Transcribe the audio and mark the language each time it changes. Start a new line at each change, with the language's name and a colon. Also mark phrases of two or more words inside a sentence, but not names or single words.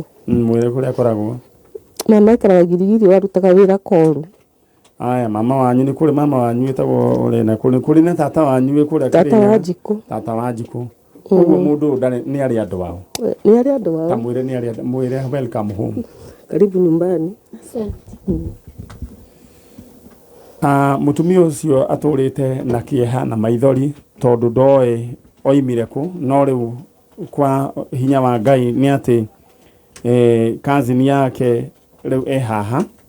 Kikuyu: Mwĩre kũrĩa akoragwo. Mama aikaraga Girigiri warutaga wĩra Koru. Aya mama wanyu nĩ kũrĩ mama wanyu wĩtagwo ũrĩ kũrĩ na tata wanyu wĩ kũrĩa Tata Wanjikũ. Tata Wanjikũ. Ũguo mũndũ nĩ arĩ andũ wao. Nĩ arĩ andũ wao. Ta mwĩre nĩ arĩ mwĩre
English: welcome home.
Swahili: Karibu nyumbani.
Kikuyu: Mũtumia ũcio atũrĩte na kĩeha na maithori tondũ ndoĩ oimire kũ, no rĩu kwa hinya wa Ngai nĩ atĩ cousin yake rĩu haha.